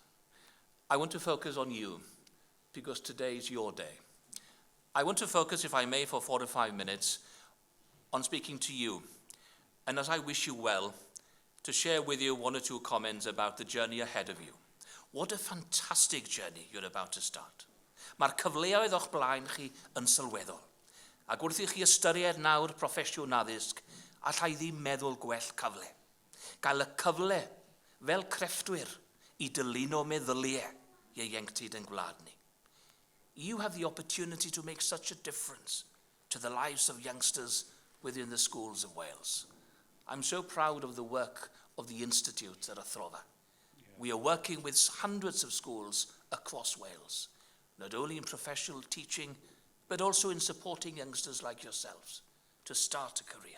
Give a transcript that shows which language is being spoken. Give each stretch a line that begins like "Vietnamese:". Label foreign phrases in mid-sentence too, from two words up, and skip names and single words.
English: I want to focus on you, because today is your day. I want to focus, if I may, for 4 to 5 minutes on speaking to you, and as I wish you well, to share with you 1 or 2 comments about the journey ahead of you. What a fantastic journey you're about to start.
Welsh: Mae'r cyfleoedd o'ch blaen chi yn sylweddol. Ac wrth i chi ystyried nawr proffesiwn addysg, allai ddim meddwl gwell cyfle. Gael y cyfle fel crefftwyr I dyluno meddyliau ieuenctid yn gwlad ni.
English: You have the opportunity to make such a difference to the lives of youngsters within the schools of Wales. I'm so proud of the work of the Institute at Athrofa. We are working with hundreds of schools across Wales, not only in professional teaching, but also in supporting youngsters like yourselves to start a career.